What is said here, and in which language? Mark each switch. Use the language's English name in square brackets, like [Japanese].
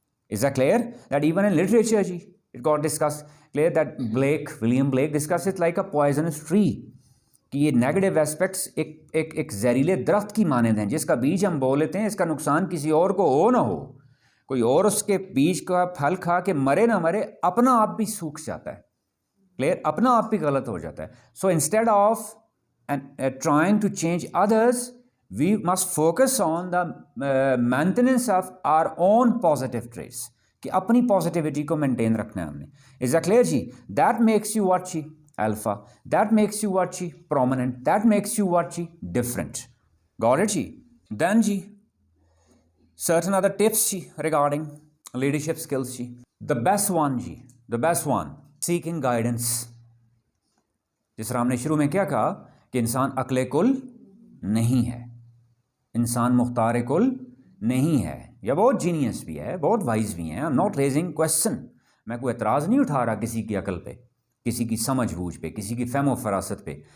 [English] is a clear that even in literature جی it got discuss, clear that William Blake discuss it like a poisonous tree, [Urdu] کہ یہ negative aspects ایک زہریلے درخت کی مانند ہیں جس کا بیج ہم بو لیتے ہیں, اس کا نقصان کسی اور کو ہو نہ ہو, کوئی اور اس کے بیج کا پھل کھا کے مرے نہ مرے, اپنا آپ بھی سوکھ جاتا ہے. کلیئر. اپنا آپ بھی غلط ہو جاتا ہے. [English] so instead of trying to change others, we must focus on the maintenance of our own positive traits, [Urdu] کہ اپنی پازیٹیوٹی کو مینٹین رکھنا ہے ہم نے. [English] Is a clear جی. That makes you what جی alpha, that makes you what جی prominent, that makes you what جی different. Got it جی. Then جی certain other tips جی regarding leadership skills جی. the best one جی, the best one, seeking guidance. [Urdu] جس طرح ہم نے شروع میں کیا کہا کہ انسان عقل کل نہیں ہے, انسان مختار کل نہیں ہے, یا بہت جینیس بھی ہے, بہت وائز بھی ہیں. [English] I am not raising question, [Urdu] میں کوئی اعتراض نہیں اٹھا رہا کسی کی عقل پہ, کسی کی سمجھ بوجھ پہ, کسی کی فہم و فراست پہ.